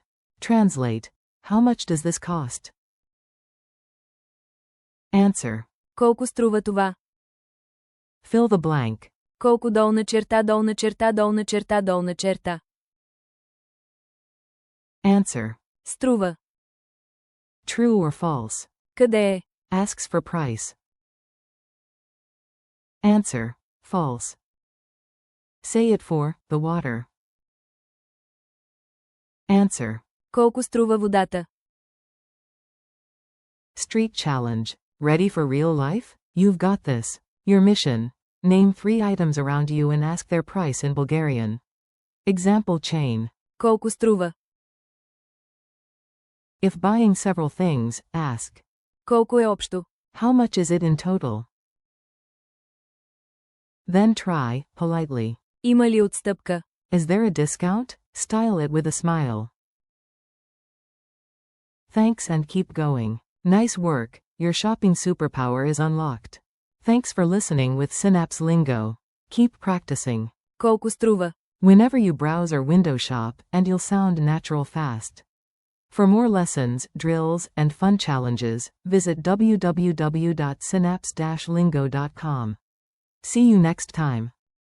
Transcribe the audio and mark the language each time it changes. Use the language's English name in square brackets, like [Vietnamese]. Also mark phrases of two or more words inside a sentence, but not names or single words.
[English] Translate. How much does this cost? Answer. [Bulgarian] Колко струва това? [English] Fill the blank. [Bulgarian] Колко долна черта, долна черта, долна черта, долна черта? [English] Answer. [Bulgarian] Струва. [English] True or false? [Bulgarian] Къде е? [English] Asks for price. Answer. False. Say it for the water. Answer. [Bulgarian] Колко струва водата? [English] Street challenge. Ready for real life? You've got this. Your mission. Name 3 items around you and ask their price in Bulgarian. Example chain. [Bulgarian] Колко струва? [English] If buying several things, ask. [Bulgarian] Колко е общо? [English] How much is it in total? Then try, politely. [Bulgarian] Има ли отстъпка? [English] Is there a discount? Style it with a smile. Thanks and keep going. Nice work, your shopping superpower is unlocked. Thanks for listening with Synapse Lingo. Keep practicing. [Bulgarian] Колко струва? [English] Whenever you browse or window shop, and you'll sound natural fast. For more lessons, drills, and fun challenges, visit www.synapse-lingo.com. See you next time.